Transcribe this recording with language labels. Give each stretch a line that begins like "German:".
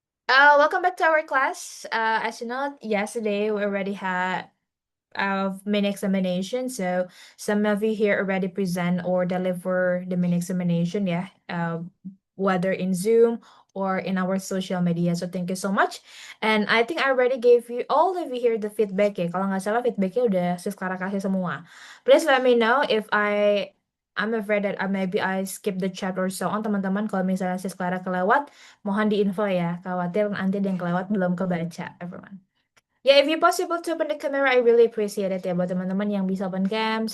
English: Welcome back to our class. As you know, yesterday we already had of mini examination. So some of you here already present or deliver the mini examination, yeah, whether in Zoom or in our social media. So thank you so much. And I think I already gave you all of you here the feedback ya.
Indonesian: Kalau nggak salah feedbacknya udah Siskara kasih semua.
English: Please let me know if I'm afraid that maybe I skip the chat or so on teman-teman.
Indonesian: Kalau misalnya Siskara kelewat, mohon diinfo ya. Khawatir nanti ada yang kelewat belum kebaca, everyone.
English: Yeah, if you possible to open the camera, I really appreciate it ya
Indonesian: buat teman-teman yang bisa
English: open cam.